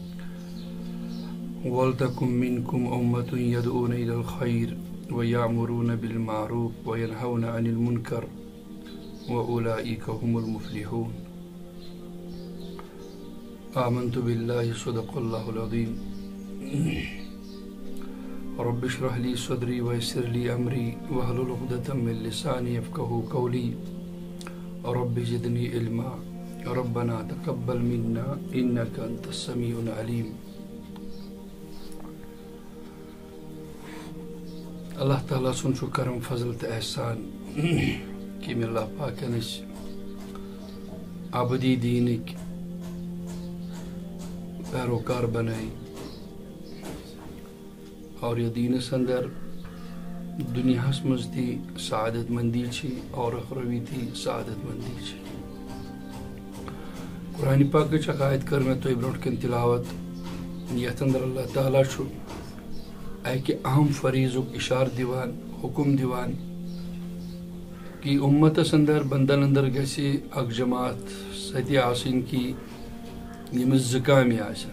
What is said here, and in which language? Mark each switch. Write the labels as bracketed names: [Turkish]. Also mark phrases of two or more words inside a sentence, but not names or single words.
[Arabic] ولتكن منكم أمة يدعون إلى الخير ويأمرون بالمعروف وينهون عن المنكر وأولئك هم المفلحون آمنت بالله صدق الله العظيم رب اشرح لي صدري ويسر لي أمري واحلل عقدة من لساني يفقهوا قولي رب زدني علما ربنا تقبل منا إنك أنت السميع العليم. [Kashmiri] اللہ تعالیٰ سن چھُ کرم فضل تہٕ احسان کہ اللہ پاکن ابدی دینک پیروکار بنائی اور یہ دینس اندر دنیا مز تھی سعادت مندی چھی اور اخروی تھی سعادت مندی چھی. قرآن پاک آیت کر میں تھی برونٹ کن تلاوت یتھ اندر اللہ تعالیٰ چھُ اکہ اہم فریضک اشار دیوان حکم دیوان کہ امتس اندر بندن اندر گژھِ اکھ جماعت ستی آسن کی یمس زٕ کامہِ آسن.